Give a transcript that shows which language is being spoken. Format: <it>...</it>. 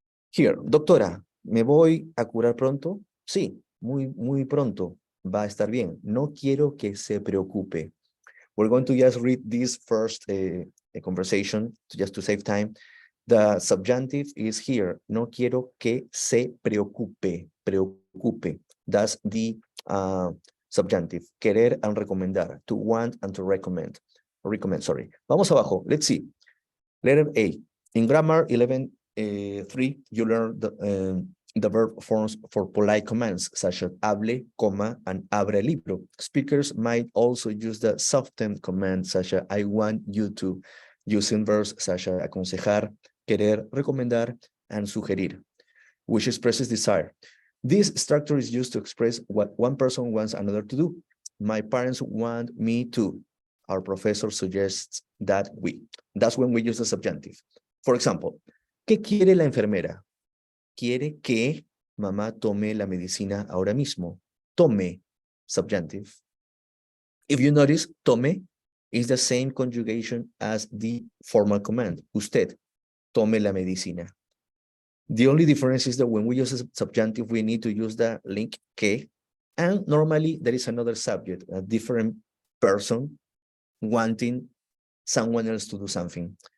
<es>Here, doctora, ¿me voy a curar pronto? Sí, muy pronto. Va a estar bien. No quiero que se preocupe.</es> <en>We're going to just read this first conversation, just to save time. The subjunctive is here.</en> <es>No quiero que se preocupe.</es> <en>Preocupe. That's the subjunctive.</en> <es>Querer and recomendar.</es> <en>To want and to recommend. Recommend, sorry.</en> <es>Vamos abajo.</es> <en>Let's see. Letter A. In grammar 11.3, you learn the verb forms for polite commands, such as hable, coma, and</en> <es>abre el libro.</es> <en>Speakers might also use the softened command, such as I want you to, using verbs such as aconsejar, querer, recomendar, and sugerir, which expresses desire. This structure is used to express what one person wants another to do. My parents want me to. Our professor suggests that we. That's when we use the subjunctive. For example,</en> <es>¿qué quiere la enfermera? Quiere que mamá tome la medicina ahora mismo.</es> <en>Tome, subjunctive. If you notice, tome is the same conjugation as the formal command.</en> <es>Usted, tome la medicina.</es> <en>The only difference is that when we use a subjunctive, we need to use the link que, and normally there is another subject, a different person wanting someone else to do something.</en>